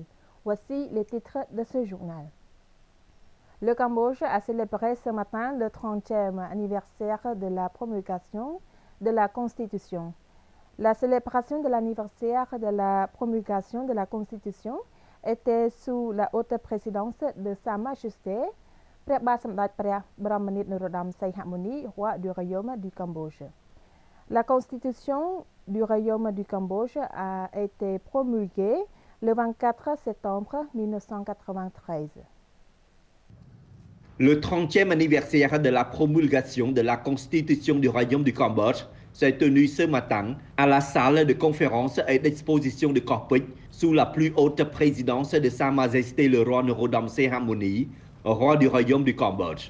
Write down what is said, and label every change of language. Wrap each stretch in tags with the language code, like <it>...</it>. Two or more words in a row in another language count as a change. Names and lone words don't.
<fr>Voici les titres de ce journal. Le Cambodge a célébré ce matin le 30e anniversaire de la promulgation de la Constitution. La célébration de l'anniversaire de la promulgation de la Constitution était sous la haute présidence de Sa Majesté,</fr> <km>ព្រះបាទសម្ដេចព្រះបរមនាថនរោត្តមសីហមុនី</km> <fr>roi du royaume du Cambodge. La Constitution du royaume du Cambodge a été promulguée le 24 septembre 1993. Le 30e anniversaire de la promulgation de la Constitution du Royaume du Cambodge s'est tenu ce matin à la salle de conférence et d'exposition de Korpik sous la plus haute présidence de Sa Majesté le roi Norodom Sihamoni, roi du Royaume du Cambodge.</fr>